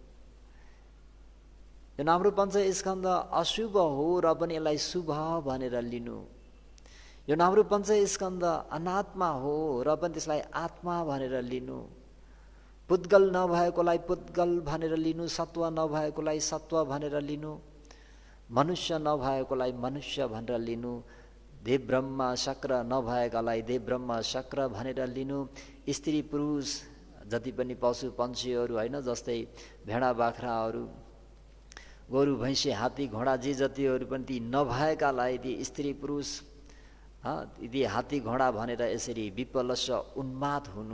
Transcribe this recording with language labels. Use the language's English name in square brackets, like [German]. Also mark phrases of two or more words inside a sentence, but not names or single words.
[Nepali] यो हाम्रो पञ्चस्कन्ध अशुभ हो र पनि यसलाई शुभ भनेर लिनु। यो हाम्रो पञ्चस्कन्ध अनात्मा हो र पनि त्यसलाई आत्मा भनेर लिनु। पुद्गल नभएकोलाई पुद्गल भनेर लिनु, सत्व नभएकोलाई सत्व भनेर लिनु, मनुष्य नभएकोलाई मनुष्य भनेर लिनु, देव ब्रह्म शक्र नभएकालाई देव ब्रह्म शक्र भनेर लिनु। स्त्री पुरुष जति पनि पशु पन्छीहरू होइन, जस्तै भेडा बाख्राहरू, गोरु भैँसी हात्ती घोडा जे जतिहरू पनि ती नभएकालाई ती स्त्री पुरुष ती हात्ती घोडा भनेर यसरी विपलस उन्माद हुनु।